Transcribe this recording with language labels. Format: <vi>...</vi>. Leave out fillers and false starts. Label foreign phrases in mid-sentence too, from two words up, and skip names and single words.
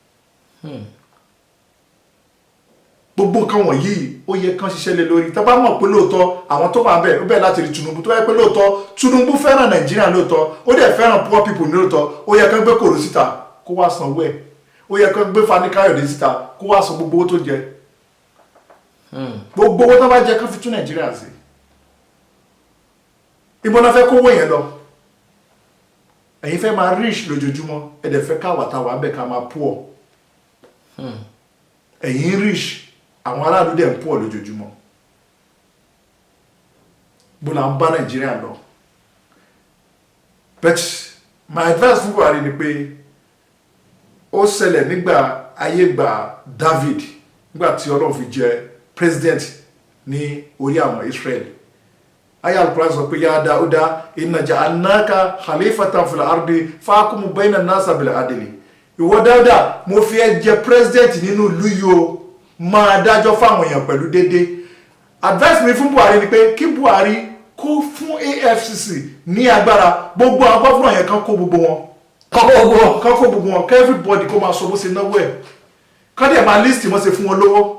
<yo>gbogbo nǹkan wọ̀nyí ó yẹ kán ṣiṣẹ́ lé lórí tá bá mọ̀ pé lóòótọ́ àwọn tó wà bẹ́ẹ̀ ó bẹ́ẹ̀ láti rí Tinubu tó yẹ pé lóòótọ́ Tinubu fẹ́ràn Nàìjíríà lóòótọ́ ó dẹ̀ fẹ́ràn</yo> <en>poor people</en> <yo>ní lóòótọ́ ó yẹ kán gbé Kòró síta kó wá san owó ẹ̀ ó yẹ kán gbé Fani Káyọ̀dé síta kó wá san gbogbo owó tó jẹ gbogbo owó tó bá jẹ kán fi tún Nàìjíríà sí ibo náà fẹ́ kówó yẹn lọ ẹ̀yin fẹ́ máa rich lójoojúmọ́ ẹ̀dẹ̀ fẹ́ káwàtàwà bẹ́ẹ̀ ká máa poor ẹ̀yin rich àwọn aráàlú dẹ̀ ń poor lójoojúmọ́ bó la ń bá Nàìjíríà lọ</yo> <en>but my advice</en> <yo>fún Buhari ni pé ó ṣẹlẹ̀ nígbà ayégbà David nígbà tí Ọlọ́run fi jẹ president ní orí àwọn Israel aya al-Qur'an sọ pé</yo> <ar>يا داود إنا جعلناك خليفة في الأرض فاحكم بين الناس بالعدل</ar> <yo>ìwọ Dáúdà mo fi ẹ́ jẹ president nínú ìlú yìí o máa dájọ́ fáwọn èèyàn pẹ̀lú dédé advice mi fún Buhari ni pé kí Buhari kó fún EFCC ní agbára gbogbo àwọn gọ́fúnà yẹn kan kó gbogbo wọn everybody kó máa sọ bó ṣe náwó ẹ̀ kán dẹ̀ máa list wọ́n ṣe fún wọn lówó</yo>